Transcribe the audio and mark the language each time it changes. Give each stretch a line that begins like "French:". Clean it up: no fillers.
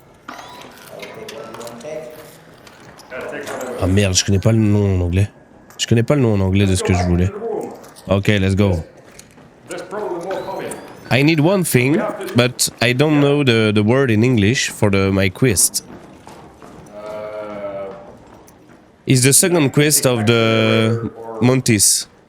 English: I'll take what you want to take.
French: ah merde, je connais pas le nom en anglais. Je connais pas le nom en anglais de ce que je voulais.
English: Ok, let's go. There's probably more coming. I need one thing, but I don't know the word in English for my quest. It's the second quest of the Montis.